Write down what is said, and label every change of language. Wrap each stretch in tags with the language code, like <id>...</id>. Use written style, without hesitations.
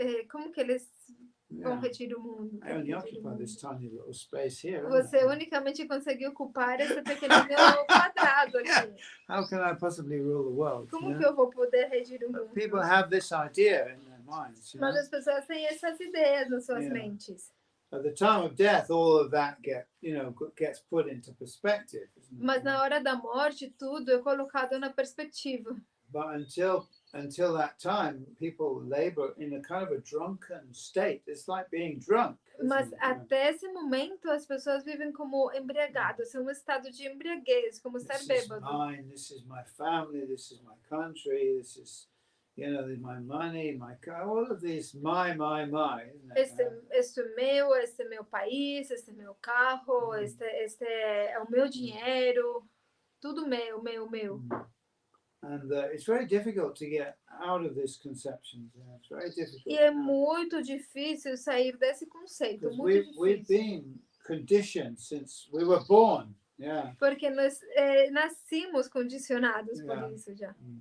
<pt>Como que eles vão regir o mundo?</pt> <en>I only occupy this tiny little space here.</en> <pt>Você unicamente consegue ocupar esse pequenininho quadrado aqui.</pt> <en>How can I possibly rule the world?</en> <pt>Como que eu vou poder regir o mundo?</pt> <en>People have this idea in their minds.</en> <pt>Mas as pessoas têm essas ideias nas suas mentes.</pt> <en>At the time of death, all of that gets put into perspective.</en> <pt>Mas na hora da morte, tudo é colocado na perspectiva.</pt> <en>But until that time, people labor in a kind of a drunken state. It's like being drunk.</en> <pt>Mas até esse momento, as pessoas vivem como embriagadas, é um estado de embriaguez, como estar bêbado.</pt> <en>This is my family, this is my country, this is, my money, my car, all of these, my.</en> <pt>Este é meu, este é meu país, este é meu carro, este é o meu dinheiro, tudo meu.</pt> <en>And it's very difficult to get out of this conception. It's very difficult.</en> <pt>E é muito difícil sair desse conceito, muito difícil.</pt> <en>We've been conditioned since we were born. Yeah.</en> <pt>Porque nós nascimos condicionados por isso já.</pt>